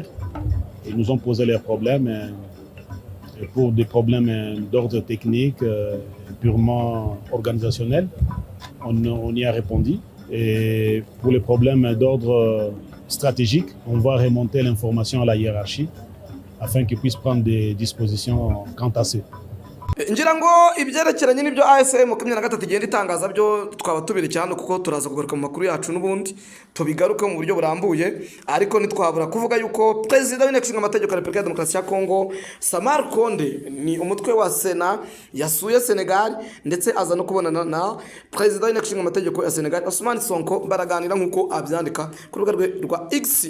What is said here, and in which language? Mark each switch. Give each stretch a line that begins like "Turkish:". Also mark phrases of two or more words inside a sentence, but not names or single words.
French: Ils nous ont posé leurs problèmes. Et pour des problèmes d'ordre technique, purement organisationnel, on y a répondu. Et pour les problèmes d'ordre stratégique, on va remonter l'information à la hiérarchie afin qu'ils puissent prendre des dispositions quant à ce.
Kinyarwanda: Ngira ngo ibyerekeranye n'ibyo ASM 23 igenda itangaza byo twaba tubiri cyane kuko turaza kugaruka mu makuru yacu n'ubundi tubigaruke mu buryo burambuye, ariko nitwabura kuvuga yuko President w'Inteko Ishinga Amategeko ya Repubulika ya Demokarasi ya Kongo Samar Konde ni umutwe wa Sena yasuye Senegal ndetse aza no kubonana na President w'Inteko Ishinga Amategeko ya Senegal Ousmane Sonko, baraganira nk'uko abyandika ku rubuga rwa X.